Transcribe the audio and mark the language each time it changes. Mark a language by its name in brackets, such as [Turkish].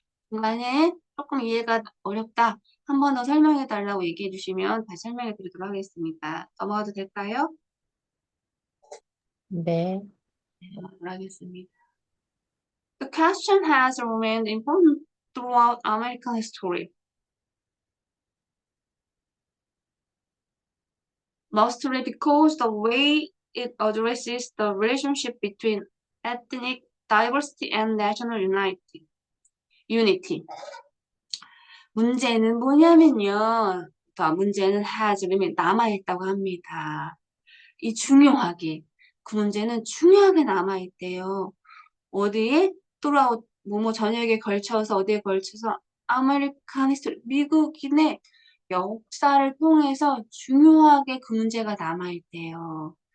[Korean] 중간에 조금 이해가 어렵다. 한 번 더 설명해 달라고 얘기해 주시면 다시 설명해 드리도록 하겠습니다. 넘어가도 될까요? 네. 네, 넘어가도록 하겠습니다. [English] The question has remained important throughout American history. Mostly because the way it addresses the relationship between ethnic diversity and national unity. [Korean] 문제는 뭐냐면요. 문제는 [English] has remained [Korean] 남아있다고 합니다. 중요하게. 그 문제는 중요하게 남아있대요. 어디에? throughout 뭐뭐 전역에 걸쳐서 어디에 걸쳐서 아메리칸 히스토리 미국인의 역사를 통해서 중요하게 그 문제가 남아있대요.